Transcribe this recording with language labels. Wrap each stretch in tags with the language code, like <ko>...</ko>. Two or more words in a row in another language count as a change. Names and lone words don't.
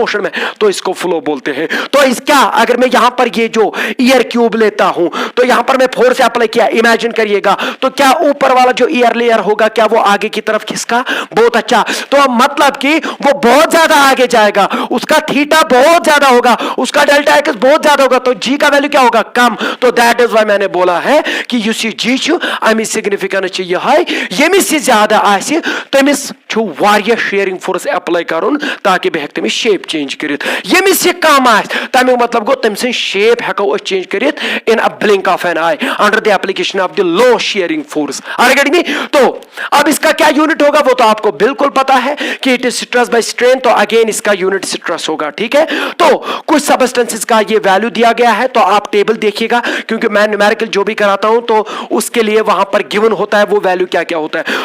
<hi>मोशन में, तो इसको फ्लो बोलते हैं। तो इसका अगर मैं यहां पर ये जो</hi> <en>air cube</en> <hi>लेता हूं, तो यहां पर मैं</hi> <en>force apply</en> <hi>किया, इमेजिन करिएगा, तो क्या ऊपर वाला जो</hi> <en>air layer</en> <hi>होगा, क्या वो आगे की तरफ खिसका? बहुत अच्छा। तो मतलब कि वो बहुत ज्यादा आगे जाएगा, उसका थीटा बहुत ज्यादा होगा, उसका</hi> <en>delta x</en> <hi>बहुत ज्यादा होगा, तो जी का वैल्यू क्या होगा?</hi> <ks>कम। तो</ks> <en>that is why</en> <hi>मैंने बोला है कि</hi> <en>you see G</en> <ks>छु अमिस सिग्निफिकेंस यह है, यमिस से ज्यादा आसे तमिस छु वारिया</ks> <en>shearing force apply</en> <ks>करुन, ताकि बह तमिस शेप चेंज करित। यमिस से कम आसे, तमिक मतलब गो तम से शेप हेको चेंज करित</ks> <en>in a blink of an eye under the application of the low shearing force. are getting me?</en> <hi>तो अब इसका क्या यूनिट होगा वो तो आपको बिल्कुल पता है कि</hi> <en>it is stress by strain,</en> <hi>तो अगेन इसका यूनिट स्ट्रेस होगा। ठीक है, तो कुछ सबस्टेंसेस का ये वैल्यू दिया गया है, तो आप टेबल देखिएगा, क्योंकि मैं न्यूमेरिकल जो भी कराता हूं तो उसके लिए वहां पर गिवन होता है वो वैल्यू क्या क्या होता है।</hi>